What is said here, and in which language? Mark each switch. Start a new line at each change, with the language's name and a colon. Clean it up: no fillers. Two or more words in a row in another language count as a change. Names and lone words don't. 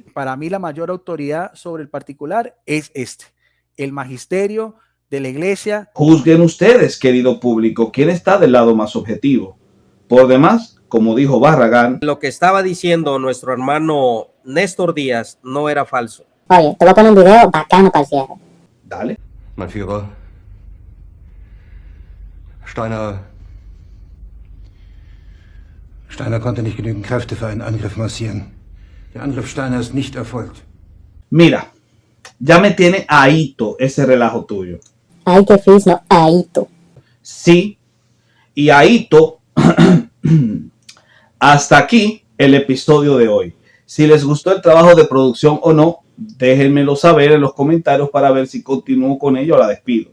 Spanish: Para mí la mayor autoridad sobre el particular es el magisterio de la iglesia. Juzguen ustedes, querido público, quién está del lado más objetivo. Por demás, como dijo Barragán, lo que estaba diciendo nuestro hermano Néstor Díaz no era falso. Oye, te voy a poner un video bacano para el cierre. Dale.
German: Mein Führer, Steiner konnte nicht genügend Kräfte für einen Angriff massieren. Der Angriff Steiner ist nicht erfolgt.
Spanish: Mira, ya me tiene ahito ese relajo tuyo. Ay, qué fis, no, ahito. Sí, y ahito, hasta aquí el episodio de hoy. Si les gustó el trabajo de producción o no, déjenmelo saber en los comentarios para ver si continúo con ello o la despido.